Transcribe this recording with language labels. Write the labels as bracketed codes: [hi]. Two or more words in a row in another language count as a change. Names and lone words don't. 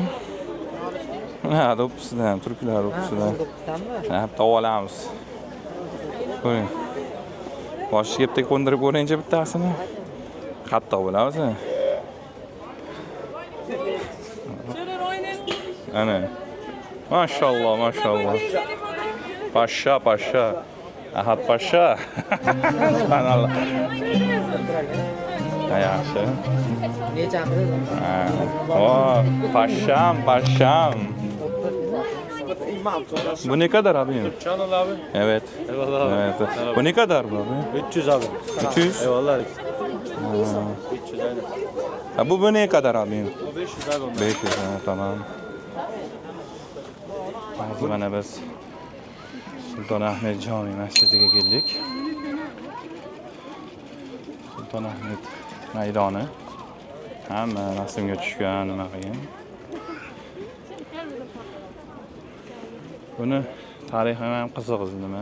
[uz] Ha, do'ppisidan, turklar do'ppisidan. Ha, olamiz. Ko'ring. Boshga bitta qo'ndirib ko'ringchi bittasini. Qattiq bo'ladi. Ana. [tr] Maşallah, maşallah. Paşa, paşa. Ahad paşa. Subhanallah. Yaxshi. Oh, paşam, paşam. Bu ne kadar abi? Canım abi. Evet. Eyvallah abi. Evet. Bu ne kadar bu abi? 300 abi. 300? Eyvallah. 300 aynen. Ha, bu ne kadar abi? O 500 abi. 500 ha, tamam. [uz] Hozir mana biz Sulton Ahmed Jami masjidiga keldik. Sulton Ahmed maydoni. Hamma rasmga tushgan nima qilgan. Buni tarixi ham qiziq nima?